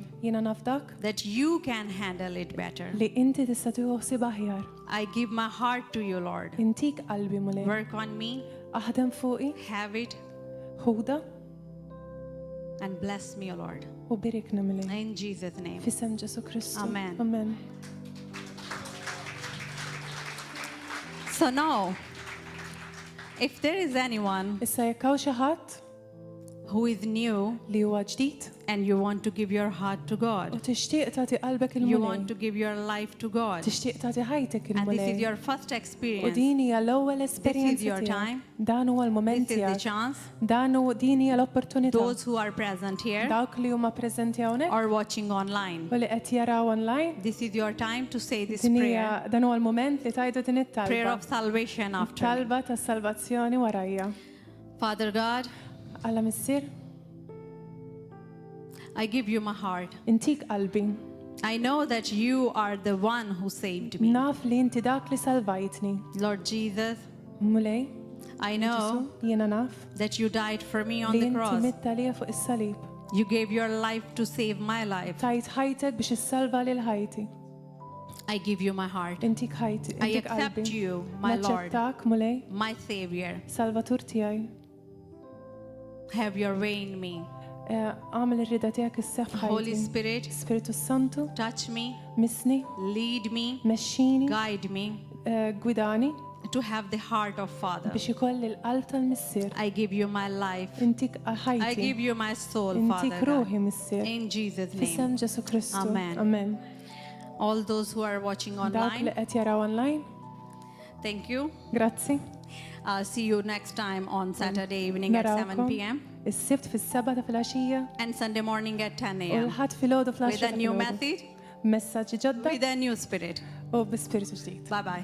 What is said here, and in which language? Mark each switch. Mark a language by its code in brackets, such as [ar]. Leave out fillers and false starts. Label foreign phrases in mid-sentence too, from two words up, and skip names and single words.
[mt] Jiena nafdak [en] that you can handle it better. [mt] li inti tista' tieħu aħjar. [en] I give my heart to you, Lord. [mt] Intik qalbi mulej. [en] Work on me, [mt] Aħdem fuqi, [en] have it, [mt] ħuda [en] and bless me, O Lord. [mt] u birikna mulej. [en] In Jesus' name. [mt] Fisem Ġesu Kristu. [en] Amen. [mt] Amen. [en] So now, if there is anyone [mt] Issa jekk hawn xi ħadd [en] who is new [mt] li huwa ġdid [en] and you want to give your heart to [mt] u [en] God, [mt] tixtieq tagħti qalbek [en] you want [mt] il-mulej. [en] to give your life to God, [mt] Tixtieq tagħti ħajtek [en] and this is [mt] il-mulej. [en] your first [mt] U [en] experience, [mt] din hija l-ewwel esperjenza [en] your [mt] tiegħek. [en] time. [mt] Dan huwa l-mument [en] this is the [mt] tiegħek. [en] chance. [mt] Din hija l-opportunità. [en] Those who are present here [mt] Dawk li huma preżenti hawnhekk [en] or watching online, [mt] u li qed jaraw online. [en] this is your time to say this [mt] Din [en] prayer, [mt] hija dan huwa l-mument li tajdu din [en] prayer [mt] it-talba. [en] of salvation after. [mt] Talba ta' salvazzjoni warajja. [en] Father God, [mt] Alla missier, [en] I give you my heart. [mt] intik qalbi. [en] I know that you are the one who saved me. [mt] Naf li inti dak li salvajtni. [en] Lord Jesus, [mt] Mulej, [en] I know [mt] Ġesu, jiena naf [en] that you died for me on [mt] li [en] the [mt] inti [en] cross. [mt] mitta lija fuq is-salib. [en] You gave your life to save my life. [mt] Tajt ħajtek biex issalva lil ħajti. [en] I give you my heart. [mt] Intik ħajti, [en] I [mt] intik [en] accept [mt] qalbi. [en] you, my Lord, [mt] Naċċettak mulej, [en] my Savior. [mt] Salvatur tiegħi. [en] Have your way in me. [mt] Għamil ir-rida tiegħek isseħħ [en] Holy [mt] ħajti. [en] Spirit, [mt] Spiritu Santu, [en] touch me, [mt] misni, [en] lead me, [mt] mexxini, [en] guide me [mt] gwidani [en] to have the heart of Father. [mt] biex ikolli l-qalb tal-missier. [en] I give you my life. [mt] Intik [en] I [mt] ħajti. [en] give you my soul, [mt] Intik [en] Father God. [mt] ruħi missier. [en] In Jesus' [mt] Fisem [en] name. [mt] Ġesu Kristu. [en] Amen. [mt] Amen. [en] All those who are watching [mt] Dawk li online, qed jaraw online, [en] thank you. [mt] grazzi. [en] See you next time on Saturday evening at 7 [mt] Narawkom [en] p.m. [mt] is-sibt fis-7 ta' filgħaxija [en] and Sunday morning at 10 [mt] u [en] a.m. [mt] l-ħadd filgħodu [en] with a [mt] fl-10 [en] new message, [mt] Messaġġi ġodda [en] with a new spirit. [mt] u bi spiritu ġdid. [en] Bye bye.